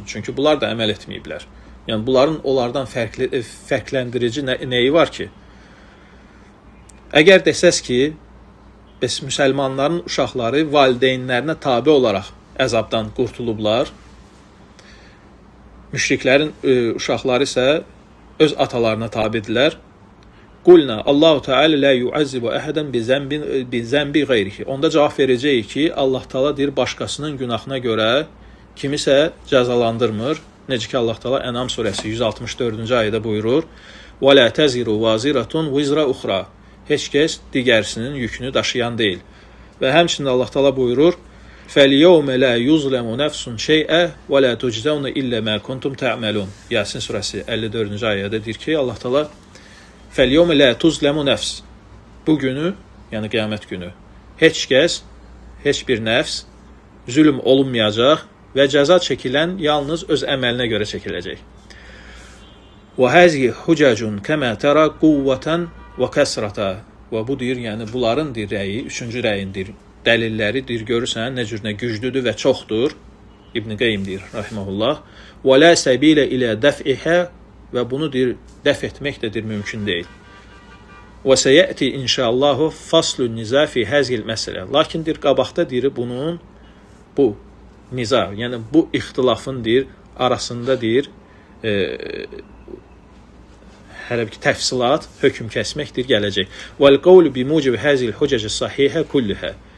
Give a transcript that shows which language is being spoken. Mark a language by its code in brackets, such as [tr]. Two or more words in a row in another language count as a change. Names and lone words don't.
[az] Çünki bunlar da əməl etməyiblər. Yəni bunların onlardan fərqləndirici nəyi var ki? Əgər desəz ki, bəs müsəlmanların uşaqları valideynlərinə tabe olaraq əzabdan qurtulublar, müşriklərin uşaqları isə öz atalarına tabidirlər. [ar] قلنا الله تعالى لا يعذب أحدا بذنب غيره. [az] Onda cavab verəcəyik ki, Allah Teala deyir başqasının günahına görə kimisə cəzalandırmır. Necə ki Allah Teala Ənam surəsi 164-cü ayədə buyurur: [ar] "ولا تزر وازرة وزر أخرى." [az] Heç kəs digərsinin yükünü daşıyan deyil. Və həmçinin Allah Teala buyurur: [ar] "فاليوم لا يظلم نفس شيئا ولا تجزون إلا ما كنتم تعملون." [az] Yasin surəsi 54-cü ayədə deyir ki, Allah Teala [ar] "فاليوم لا تظلم نفس." [az] Bu günü, yəni qiyamət günü, heç kəs, heç bir nəfs zülm olunmayacaq və cəza çəkilən yalnız öz əməlinə görə çəkiləcək. [ar] وهذه حجج كما ترى قوة وكثرة. [az] Və bu deyir, yəni bunların deyir rəyi, üçüncü rəyindir. Dəlilləridir, görürsən, nə cür nə güclüdür və çoxdur. İbn Qeym deyir, rahimehullah. [ar] ولا سبيل إلى دفعها [az] və bunu deyir, dəf etmək də deyir, mümkün deyil. [ar] وسيأتي إن شاء الله فصل النزاع في هذه المسألة. [az] Lakin deyir, qabaqda deyir, bunun bu niza, yəni bu ixtilafın deyir, arasında deyir, hələ bir təfsilat, hökm kəsməkdir, gələcək. [ar] والقول بموجب هذه الحجج صحيحة كلها.